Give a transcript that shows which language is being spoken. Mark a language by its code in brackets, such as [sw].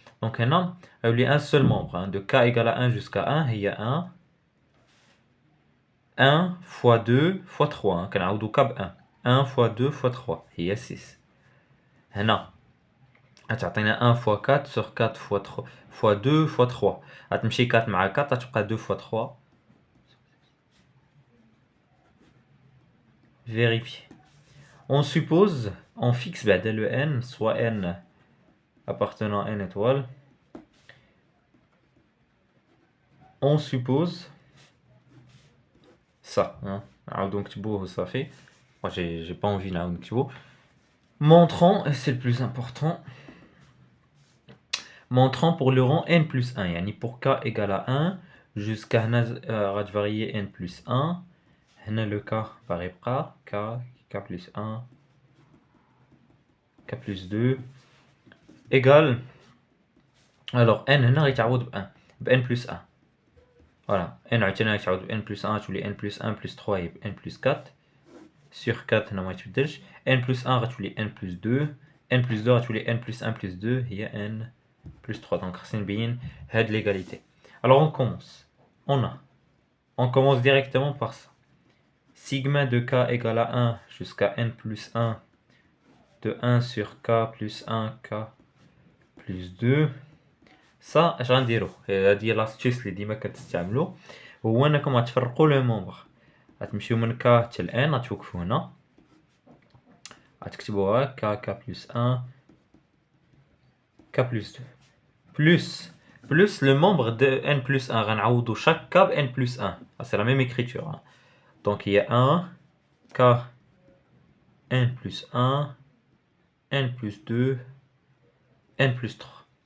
[fr] Donc, il y a un seul membre. Hein, de k égale à 1 jusqu'à 1, il y a 1 fois 2 fois 3. Hein, 1 fois 2 fois 3. Il y a 6. [ar] هنا غتعطينا [fr] 1 fois 4 sur 4 fois 3 fois 2 fois 3. [ar] غتمشي 4 مع 4 غتبقى 2 fois 3. [fr] Vérifier. On suppose, on fixe le n, soit n appartenant à n étoile. On suppose ça. Hein. Donc ça fait. Moi j'ai pas envie là. Montrons, et c'est le plus important, montrons pour le rang n plus 1, yani pour k égale à 1 jusqu'à varier n plus 1. Le k paraît k plus 1, k plus 2 égale, alors n [ar] هنا غيتعوض ب [fr] 1 plus 1. Voilà, n [ar] عاوتاني غيتعوض ب [fr] n plus 1 [ar] غتولي [fr] n plus 1 plus 3 هي n plus 4 sur 4 [ar] هنا ما يتبدلش. [fr] n plus 1 [ar] غتولي [fr] n plus 2, n plus 2 غتولي n plus 1 plus 2 هي n plus 3. [ar] Donc خصني نبين هاد [fr] l'égalité. Alors on commence. On commence directement par ça. Sigma de k égale à 1 jusqu'à n plus 1 de 1 sur k plus 1 k plus 2. Ça, [ar] اش غنديرو؟ هادي لاستيس اللي ديما كتستعملو، هو انكم غتفرقوا لو مومبر. غتمشيو من k حتى ل n، غتوقفوا هنا، غتكتبوها [fr] k plus 1 k plus 2 plus le membre de n plus 1. [ar] غنعوضوا chaque k ب n plus 1. [fr] C'est la même écriture. Hein. Donc il y a 1 k n plus 1 n plus 2 n plus 3.